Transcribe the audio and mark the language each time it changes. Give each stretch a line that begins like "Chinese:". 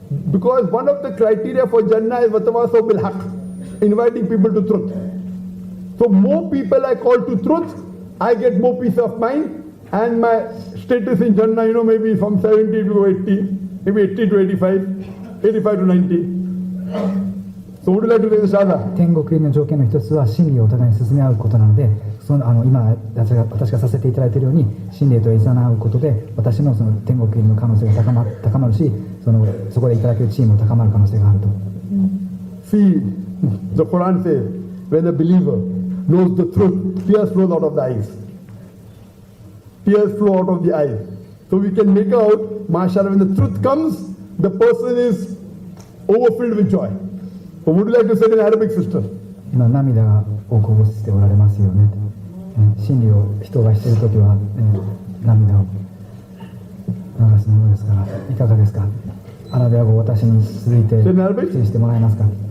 English: Because one of the criteria for Jannah is Watawasaw bil Haq, inviting people to truth. So more people I call to truth, I get more peace of mind. And my status in Jannah, you know, maybe from 70 to 80, maybe 80 to 85, 85 to 90. So would you like to take the Shahada?
Japanese: 天国入りの条件の一つは真理をお互いに進め合うことなので、今私がさせていただいているように真理といざなうことで私のその天国入りの可能性が高まるし、そこでいただける地位も高まる可能性があると。
English: See, the Quran says, when a believer knows the truth, tears flow out of the eyes. Tears flow out of the eyes. So we can make out, mashallah, when the truth comes, the person is overfilled with joy. So would you like to say it in Arabic, sister?
Japanese: 今涙をこぼしておられますよね。真理を人がしているときは、涙を流すものですから、いかがですか。アラビア語を私に続いて指示してもらえますか。